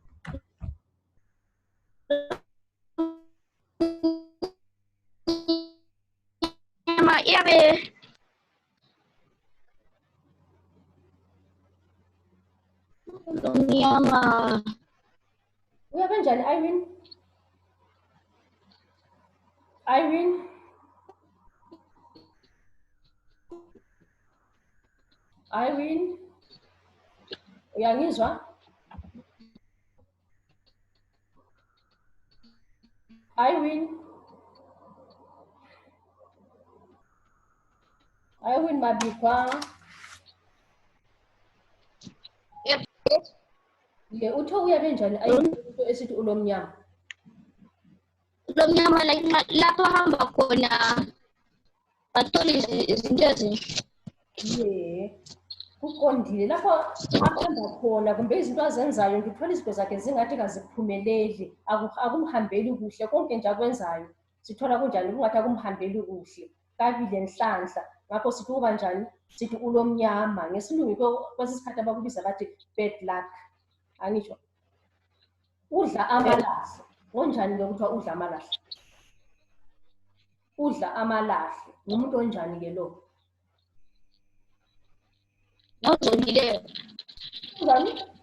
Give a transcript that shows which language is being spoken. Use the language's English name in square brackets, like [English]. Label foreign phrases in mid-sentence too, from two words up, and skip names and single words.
[North Ndebele] Iyabe lomnyama. Uyabe njani Irene? Irene? Irene? Uyangizwa? Irene? Irene Mabikwa? Yeah, uthe uyabe njani Irene esithi ulomnyama? Lomnyama lapho hamba khona bathole izinto ezinhle. Yeah. Kuqondile lapho ahamba khona kumbe izinto azenzayo ngithola izinto zakhe zingathi kaziphumeleli, akumhambeli kuhle, konke nje akwenzayo sithola kunjani kungathi akumhambeli kuhle, kabile nhlanhla. Ngakho sithi uba njani? Sithi ulomnyama. Ngesilungu kwesisikhathi abakubiza bathi [English] bad luck. [North Ndebele] Angitsho? Udla amalahle. Ngonjani ke kuthiwa udla amalahle? Udla amalahle. Ngumuntu onjani ke lo? Ngozondileyo. Njani?